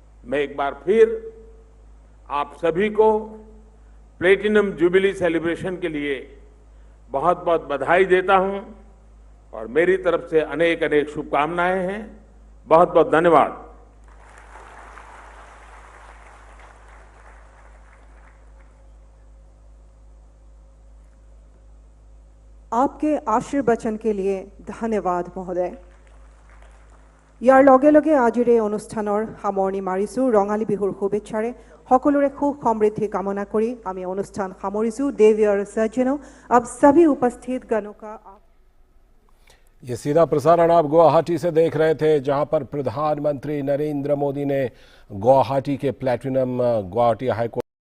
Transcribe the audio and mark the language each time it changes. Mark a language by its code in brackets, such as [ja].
[hi] मैं एक बार फिर आप सभी को प्लेटिनम जुबिली सेलिब्रेशन के लिए बहुत बहुत बधाई देता हूं और मेरी तरफ से अनेक अनेक शुभकामनाएं हैं। बहुत बहुत धन्यवाद। आपके आशीर्वचन के लिए धन्यवाद महोदय। [as] ইয়াৰ লগে লগে আজিৰ এই অনুষ্ঠানৰ সামৰণি মাৰিছো। ৰঙালী বিহুৰ শুভেচ্ছাৰে সকলোৰে সুখ সমৃদ্ধি কামনা কৰি আমি অনুষ্ঠান সামৰিছো। [hi] देवी और सज्जनों, अब सभी उपस्थित गणों का ये सीधा प्रसारण आप गुवाहाटी से देख रहे थे, जहां पर प्रधानमंत्री नरेंद्र मोदी ने गुवाहाटी के प्लैटिनम गुवाहाटी हाई कोर्ट